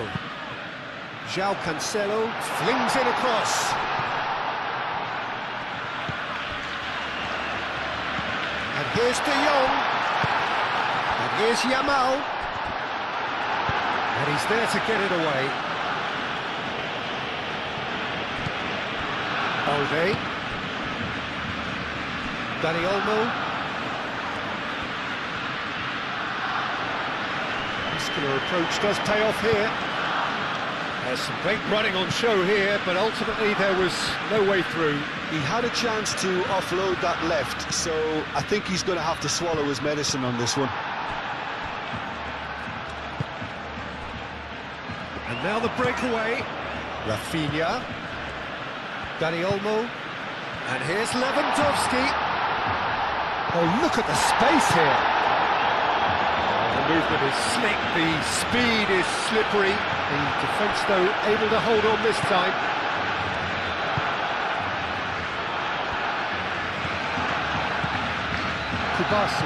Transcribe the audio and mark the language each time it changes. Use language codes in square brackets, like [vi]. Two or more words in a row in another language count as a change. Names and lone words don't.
[en] João Cancelo flings it across. And here's De Jong. And here's Yamal. And he's there to get it away. Balde. Dani Olmo. Muscular approach does pay off here. There's some great running on show here, but ultimately there was no way through. He had a chance to offload that left, so I think he's going to have to swallow his medicine on this one. And now the breakaway. Rafinha. Dani Olmo. And here's Lewandowski. Oh, look at the space here. The movement is slick, the speed is slippery. The defence, though, able to hold on this time. Kubasi.